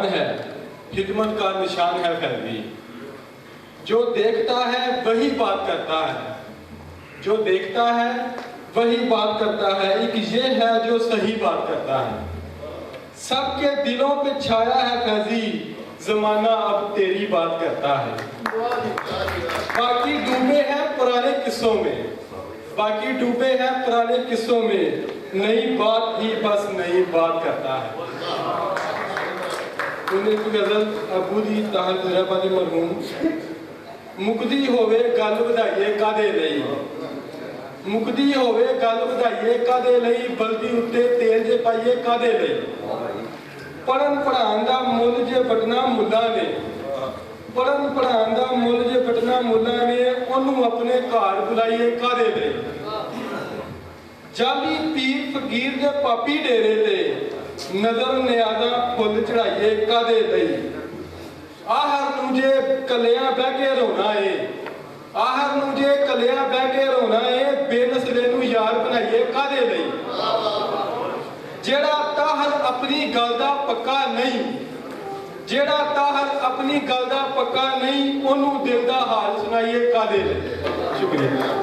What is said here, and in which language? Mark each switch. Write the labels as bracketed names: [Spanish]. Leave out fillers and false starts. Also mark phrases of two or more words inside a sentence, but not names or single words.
[Urdu] ہے، خدمت کا نشان ہے فیضی، جو دیکھتا ہے وہی بات کرتا ہے، جو دیکھتا ہے وہی بات کرتا ہے، ایک یہ ہے جو صحیح بات کرتا ہے، سب کے دلوں پہ چھایا ہے فیضی، زمانہ اب تیری بات کرتا ہے، باقی ڈوبے ہیں پرانے قصوں میں، باقی ڈوبے ہیں پرانے قصوں میں، نئی بات ہی بس نئی بات کرتا ہے۔ انہیں کی غزل ابو دی طاہر درابادی مرحوم۔ [Punjabi] مکدی ہوئے گل ودائیے کادے لئی، مکدی ہوئے گل ودائیے کادے لئی، بلدی اتے تیل جے پائیے کادے لئی، پڑھن پڑھان دا مول جے بٹنا ملا نے، پڑھن پڑھان دا مول جے بٹنا ملا نے، انہوں اپنے گھر بلائیے کادے لئی، جالی پیر فقیر دے پاپی ڈیرے تے، نظر نیازہ پھل چڑھائیے کادے لئی، آہر مجھے کلیاں بہ کے رونا ہے، آہر مجھے کلیاں بہ کے رونا ہے، بے نسلے نو یار بنائیے کادے لئی، جیڑا تاہر اپنی گلدہ پکا نہیں، جیڑا تاہر اپنی گلدہ پکا نہیں، انہوں دل دا حال سنائیے کادے لئی۔ شکریہ۔